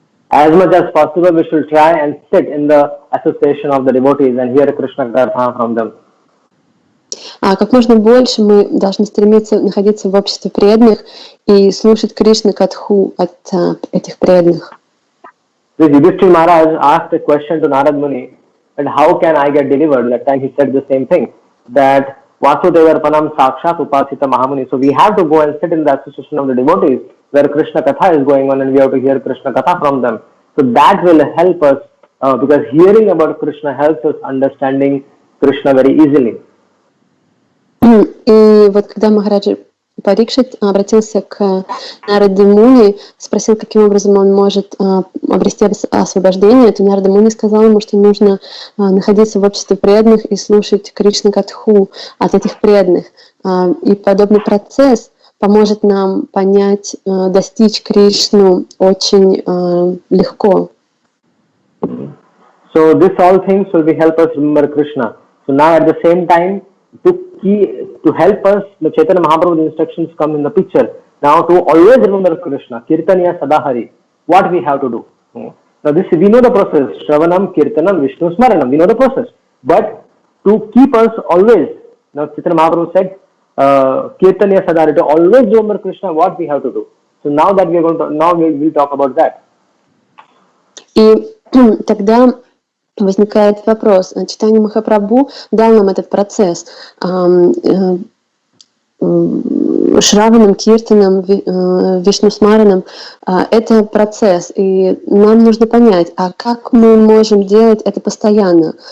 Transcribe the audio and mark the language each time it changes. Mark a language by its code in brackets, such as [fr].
[en] As much as possible, we should try and sit in the association of the devotees and hear Krishna Katha from them. [ru] Как можно больше мы должны стремиться находиться в обществе преданных и слушать Кришна Катху от этих преданных. [en] Yudhishthira Maharaj asked a question to Narad Muni, and how can I get delivered? That time he said the same thing, that Vasudevarpanam Sakshat Upasita Mahamuni. So we have to go and sit in the association of the devotees where Krishna Katha is going on, and we have to hear Krishna Katha from them. So that will help us, because hearing about Krishna helps us understanding Krishna very easily. [ru] И вот когда Махараджа Парикшит обратился к Нараде Муни, спросил, каким образом он может обрести освобождение, то Нарада Муни сказал ему, что нужно находиться в обществе преданных и слушать Кришна Катху от этих преданных. И подобный процесс поможет нам понять, достичь Кришну очень легко. [en] So this all things will be help us remember Krishna. So now at the same time, to help us, the Chaitanya Mahaprabhu's instructions come in the picture. Now to always remember Krishna, Kirtaniya Sadahari, what we have to do. Now this, we know the process, Shravanam, Kirtanam, Vishnu Smaranam, we know the process. But to keep us always, now Chaitanya Mahaprabhu said, Kirtaniya Sadahari, to always remember Krishna, what we have to do. So now that we are going to, now we will talk about that. [ru] И тогда возникает вопрос. Чайтанья Махапрабху дал нам этот процесс. Шраванам, Киртаном, Вишну Смараном. Это процесс. И нам нужно понять, а как мы можем делать это постоянно?